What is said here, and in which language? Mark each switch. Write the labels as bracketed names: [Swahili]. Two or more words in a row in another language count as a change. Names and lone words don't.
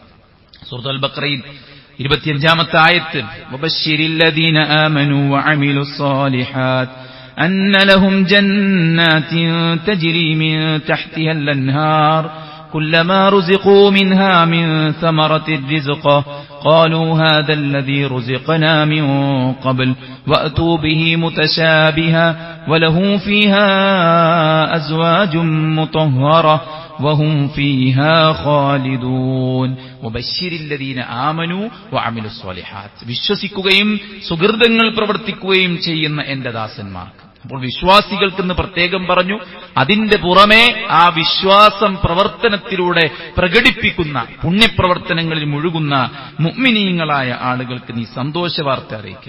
[Malayalam] സൂറത്തുൽ ബഖറയിൽ 25-ാമത്തെ ആയത്ത് [Arabic] وبشر الذين آمنوا وعملوا الصالحات أن لهم جنات تجري من تحتها الأنهار كلما رزقوا منها من ثمرة رزقا قالوا هذا الذي رزقنا من قبل وأتوا به متشابها ولهم فيها أزواج مطهرة وهم فيها خالدون وبشر الذين آمنوا وعملوا الصالحات. [Malayalam] വിശ്വസിക്കുകയും സുകൃതങ്ങൾ പ്രവർത്തിക്കുകയും ചെയ്യുന്ന എന്റെ ദാസന്മാർക്ക്. അപ്പോൾ വിശ്വാസികൾക്കെന്ന് പ്രത്യേകം പറഞ്ഞു. അതിന്റെ പുറമെ ആ വിശ്വാസം പ്രവർത്തനത്തിലൂടെ പ്രകടിപ്പിക്കുന്ന, പുണ്യപ്രവർത്തനങ്ങളിൽ മുഴുകുന്ന മുഅ്മിനീങ്ങളായ ആളുകൾക്ക് നീ സന്തോഷവാർത്ത അറിയിക്കുക.